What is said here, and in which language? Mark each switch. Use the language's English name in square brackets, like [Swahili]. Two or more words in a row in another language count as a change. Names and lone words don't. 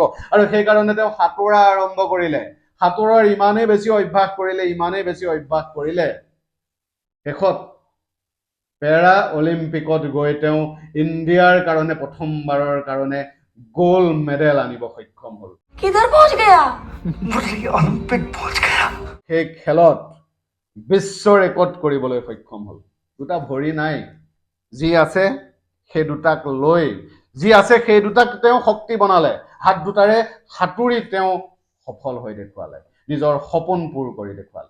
[Assamese] আৰু সেইকাৰণে তেওঁ সাঁতোৰা আৰম্ভ কৰিলে। সাঁতোৰৰ ইমানেই বেছি অভ্যাস কৰিলে, শেষত পেৰা অলিম্পিকত গৈ তেওঁ ইণ্ডিয়াৰ কাৰণে প্ৰথমবাৰৰ কাৰণে [English] gold medal [Assamese] আনিব সক্ষম হ'ল। [Hindi] किधर पहुंच गया? অলিম্পিক পहुंच गया। [Assamese] সেই খেলত বিশ্ব ৰেকৰ্ড কৰিবলৈ সক্ষম হ'ল। দুটা ভৰি নাই, যি আছে সেই দুটাক লৈ, যি আছে সেই দুটাক তেওঁ শক্তি বনালে। হাত দুটাৰে সাঁতুৰি তেওঁ সফল হৈ দেখুৱালে, নিজৰ সপোন পূৰ কৰি দেখুৱালে।